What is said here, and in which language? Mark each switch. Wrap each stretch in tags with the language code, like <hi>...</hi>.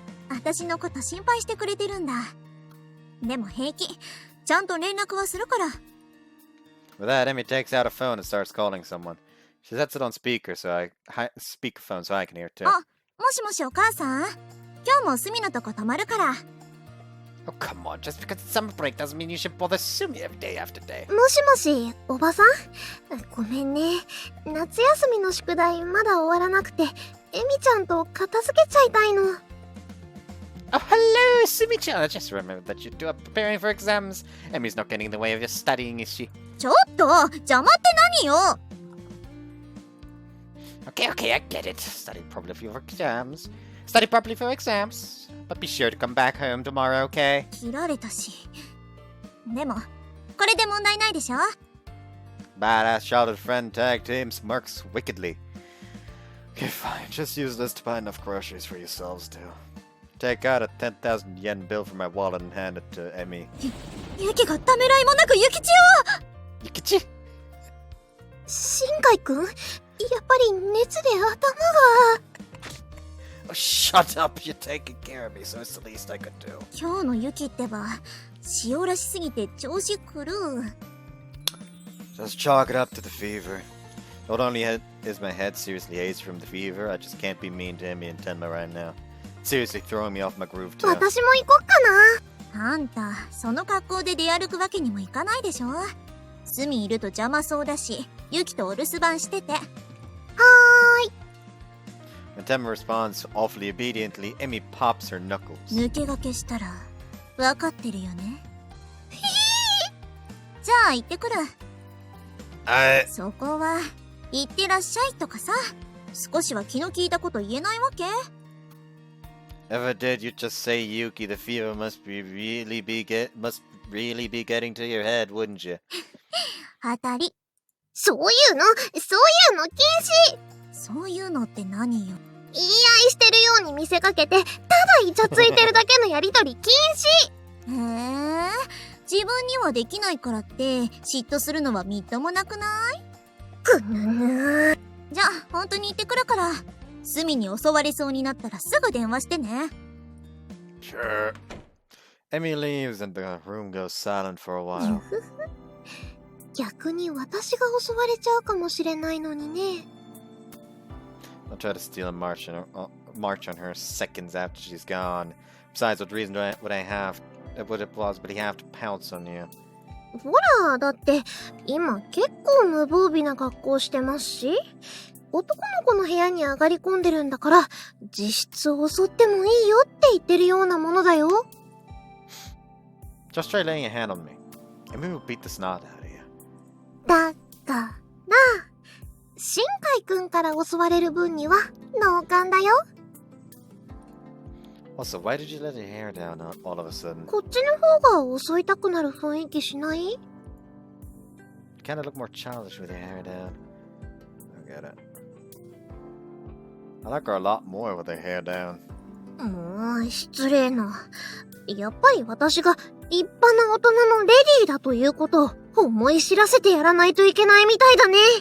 <ja>私のこと心配してくれてるんだ。でも平気。ちゃんと連絡はするから。</ja> <en>With that, Emmy takes out a phone and starts calling someone. She sets it on speakerphone so I can hear too.</en> <ja>あ、もしもしお母さん。今日もスミのとこ泊まるから。</ja> <en>Oh, come on. Just because it's summer break doesn't mean you should bother Sumi every day after day.</en> <ja>もしもし、おばさん？ごめんね。夏休みの宿題まだ終わらなくて、エミちゃんと片付けちゃいたいの。</ja> <en>Oh, hello, Sumi-chan. I just remembered that you two are preparing for exams. Emmy's not getting in the way of your studying, is she?</en> <ja>ちょっと邪魔って何よ。</ja> <en>Okay, I get it. Study properly for your exams. Study properly for exams. But be sure to come back home tomorrow, okay?</en> <ja>切られたし。でも、これで問題ないでしょ？</ja> <en>Badass childhood friend tag team smirks wickedly. Okay, fine. Just use this to buy enough groceries for yourselves, too. Take out a 10,000 yen bill from my wallet and hand it to Emmy.</en> <ja>ユキがためらいもなくユキチを。</ja> <en>Yukichi?</en> <ja>新海くん、やっぱり熱で頭が。</ja> <en>Oh, shut up. You're taking care of me, so it's the least I could do.</en> <ja>今日のユキってば、塩らしすぎて調子狂う。</ja> <en>Just chalk it up to the fever. Not only is my head seriously hazed from the fever, I just can't be mean to Emmy and Tenma right now. It's seriously throwing me off my groove, too.</en> <ja>私も行こっかな。あんた、その格好で出歩くわけにもいかないでしょ？スミいると邪魔そうだし、ユキとお留守番してて。はーい。</ja> <en>When Tenma responds awfully obediently, Emmy pops her knuckles.</en> <ja>抜け駆けしたら、わかってるよね。じゃあ行ってくる。そこは、行ってらっしゃいとかさ。少しは気の利いたこと言えないわけ？</ja> <en>If I did, you'd just say, Yuki, the fever must really be getting to your head, wouldn't you?</en> <ja>当たり。そういうの禁止。そういうのって何よ。言い合いしてるように見せかけて、ただイチャついてるだけのやりとり禁止。へえ、自分にはできないからって嫉妬するのはみっともなくない？くぬぬ。じゃあ本当に行ってくるから、隅に襲われそうになったらすぐ電話してね。</ja> <en>Sure. Emmy leaves and the room goes silent for a while.</en> <ja>逆に私が襲われちゃうかもしれないのにね。</ja> <en>I'll try to steal a march on her seconds after she's gone. Besides, what reason would he have to pounce on you?</en> <ja>ほら、だって今結構無防備な格好してますし、男の子の部屋に上がり込んでるんだから、実質襲ってもいいよって言ってるようなものだよ。</ja> <en>Just try laying a hand on me. Emmy will beat the snot out of you.</en> <ja>だから、新海くんから襲われる分には同感だよ。</ja> <en>Also, why did you let your hair down all of a sudden?</en> <ja>こっちの方が襲いたくなる雰囲気しない？</ja> <en>You kinda look more childish with your hair down. I get it. I like her a lot more with her hair down.</en> <ja>もう失礼な。やっぱり私が立派な大人のレディーだということを思い知らせてやらないといけないみたいだね。</ja>